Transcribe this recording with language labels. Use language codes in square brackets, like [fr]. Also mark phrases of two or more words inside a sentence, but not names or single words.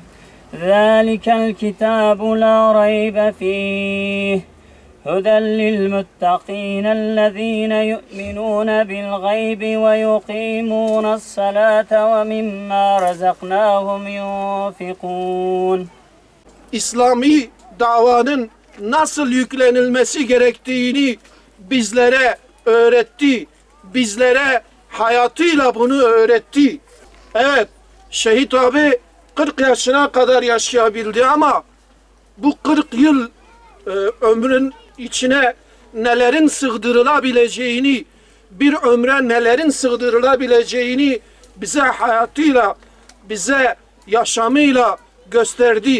[ar] ذلك الكتاب لا ريب فيه. هدى للمتقين الذين يؤمنون بالغيب ويقيمون الصلاة ومما رزقناهم ينفقون. [tr] İslami davanın nasıl yüklenilmesi gerektiğini bizlere öğretti. Bizlere hayatıyla bunu öğretti. Evet, Şehit abi 40 yaşına kadar yaşayabildi ama bu 40 yıl ömrün içine nelerin sığdırılabileceğini, bir ömre nelerin sığdırılabileceğini bize hayatıyla, bize yaşamıyla gösterdi.